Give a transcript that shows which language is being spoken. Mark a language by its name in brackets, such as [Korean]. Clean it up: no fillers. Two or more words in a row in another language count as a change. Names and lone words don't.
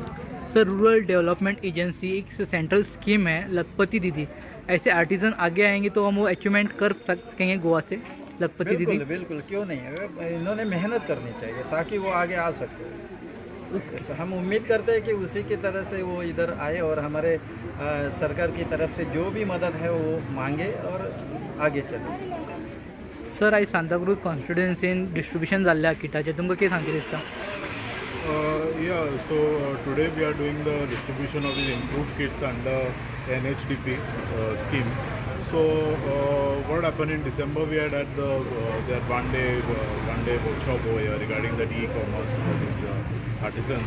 [Hindi] सर, [English] rural development agency [Hindi] एक [English] central scheme [Hindi] है लखपति दीदी, ऐसे आर्टिजन आगे आएंगे तो हम वो अचीवमेंट कर सकेंगे गोवा से लखपति दीदी? बिल्कुल, क्यों नहीं। इन्होंने मेहनत करनी चाहिए ताकि वो आगे आ सके। हम उम्मीद करते हैं कि उसी की तरह से वो इधर आए और हमारे सरकार की तरफ से जो भी मदद है वो मांगे और आगे चले। [Konkani] सर, आज सांताक्रूज कॉन्स्टिट्युएन्सीन डिस्ट्रीब्यूशन जाल्ल्या किटाचे, तुमकां कितें सांगता दिसता? [English] So today we are doing the distribution of these improved kits under NHDP scheme. So what happened in December, we had their one day workshop over here regarding the e-commerce for these artisans.